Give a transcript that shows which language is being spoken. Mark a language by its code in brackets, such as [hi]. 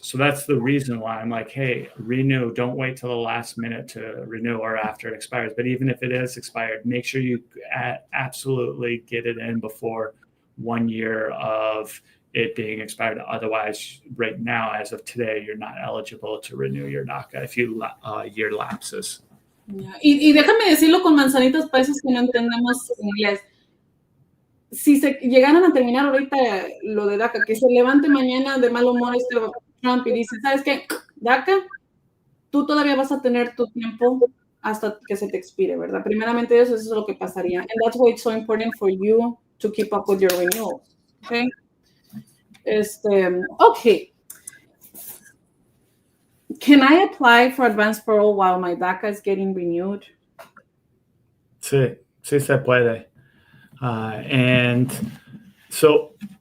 [en] So that's the reason why I'm like, hey, renew. Don't wait till the last minute to renew or after it expires. But even if it is expired, make sure you absolutely get it in before 1 year of it being expired. Otherwise, right now, as of today, you're not eligible to renew your DACA if your year lapses. Yeah. [es] Y déjame decirlo con manzanitas para esos que no entendemos inglés. Si se llegaran a terminar ahorita lo de DACA, que se levante mañana de mal humor Trump y dice, ¿sabes qué? DACA, tú todavía vas a tener tu tiempo hasta que se te expire, ¿verdad? Primeramente eso es lo que pasaría. [en] And that's why it's so important for you to keep up with your renewals. Okay? Okay. Can I apply for advanced parole while my DACA is getting renewed? [es] Sí se puede. [en] And so